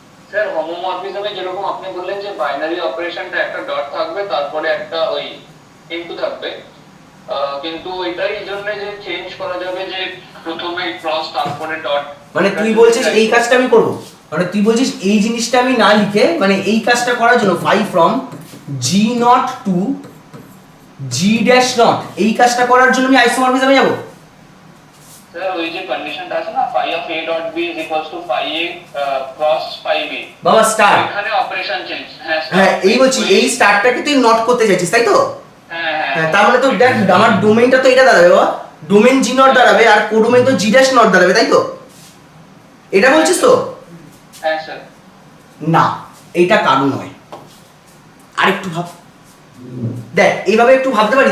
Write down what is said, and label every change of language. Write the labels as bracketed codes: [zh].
[bn] Sir হোমোমরফিজমে যেরকম আপনি বললেন যে বাইনারি অপারেশনটা একটা ডট থাকবে তারপরে একটা ওই ইনটু থাকবে, কিন্তু এটাই এই জন্য যে চেঞ্জ করা যাবে যে প্রথমে ক্রস তারপরে ডট, মানে তুই বলছিস এই কাজটা আমি করব, মানে তুই বলছিস এই জিনিসটা আমি না লিখে মানে এই কাজটা করার জন্য phi from G not to G dash not এই কাজটা করার জন্য আমি আইসোমরফিজমে যাব? স্যার ওই যে কন্ডিশনটা আছে না [en] phi of a dot b is equals to phi a cross phi b, [bn] বাবা স্টার, এখানে অপারেশন চেঞ্জ। হ্যাঁ এই বলছি এই স্টারটাকে তুই নট করতে চাইছিস তাই তো? হ্যাঁ হ্যাঁ তার মানে তো দেখ আমার ডোমেইনটা তো এটা দাঁড়াবে বাবা, ডোমেইন জি নট দাঁড়াবে আর কোডোমেইন তো জি ড্যাশ নট দাঁড়াবে তাই তো? এটা বলছিস তো? হ্যাঁ স্যার। না এইটা কারণ নয়, আরেকটু ভাব, দেখ এইভাবে একটু ভাবতে পারি।